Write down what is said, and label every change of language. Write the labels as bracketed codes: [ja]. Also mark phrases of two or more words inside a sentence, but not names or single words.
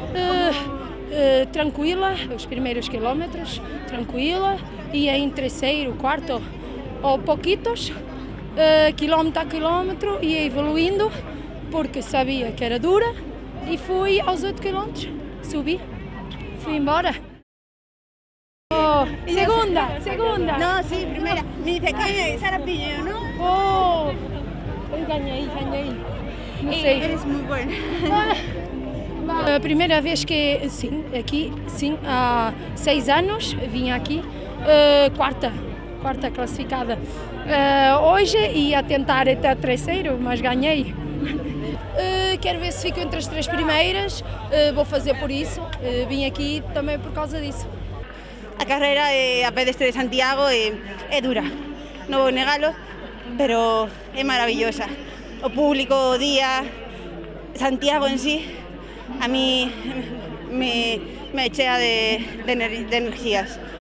[pt] Tranquila, os primeiros quilómetros, tranquila, ia em terceiro, quarto ou pouquitos, quilómetro a quilómetro, ia evoluindo, porque sabia que era dura, e fui aos 8 quilómetros, subi, fui embora. Oh, segunda. [es] No, sí, primera. Me dice que Sara Piñero, ¿no? [pt] Oh, eu ganhei. Não sei. [es] Eres muy buena. [pt] A primeira vez que, sim, há 6 anos vim aqui, quarta classificada. Hoje ia tentar até terceiro, mas ganhei. Quero ver se fico entre as 3 primeiras, vou fazer por isso, vim aqui também por causa disso. [gl] A carreira a pedestre de Santiago é dura, non vou negalo, pero é maravillosa. O público, o día, Santiago en sí, a mí me chea de energías.